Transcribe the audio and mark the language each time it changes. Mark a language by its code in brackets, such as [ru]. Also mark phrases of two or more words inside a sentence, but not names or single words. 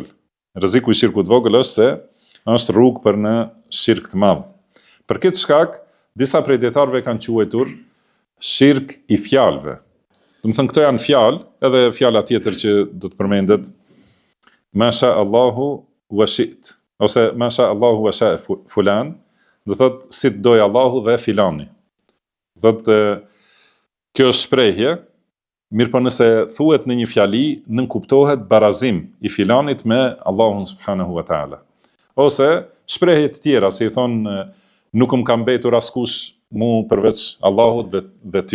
[sq] Rreziku i shirkut të vogël është se është rrugë për në shirk të madh. Për këtë shkak, disa prej dietarëve kanë quajtur shirk i fjalëve. Do të thënë këto janë fjalë, edhe fjala tjetër që do të përmendet, [ar] ما شاء الله وشئت, [sq] ose [ar] ما شاء الله وشاء فلان, [sq] do thotë si të dojë Allahu dhe filani. Do të kjo është shprehje, mirë po nëse thuhet në një fjali, nënkuptohet barazim i filanit me Allahun [ar] سبحانه وتعالى. [sq] Ose shprehje të tjera, si i thonë, nuk më kam mbetur askush mu përveç Allahut dhe ty.